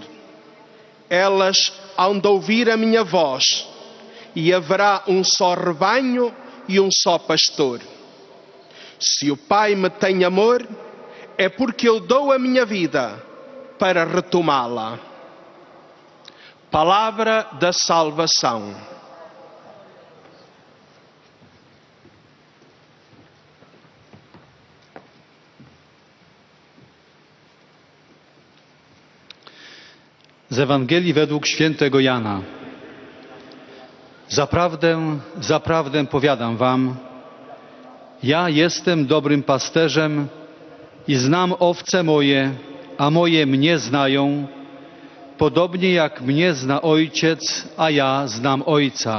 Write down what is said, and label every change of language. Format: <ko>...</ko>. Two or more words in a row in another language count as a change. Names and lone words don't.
<pt>Elas hão de ouvir a minha voz, e haverá um só rebanho e um só pastor. Se o Pai me tem amor, é porque eu dou a minha vida para retomá-la. Palavra da salvação.</pt> <pl>Z Ewangelii według świętego Jana. Zaprawdę, zaprawdę powiadam wam, ja jestem dobrym pasterzem i znam owce moje, a moje mnie znają, podobnie jak mnie zna Ojciec, a ja znam Ojca.</pl>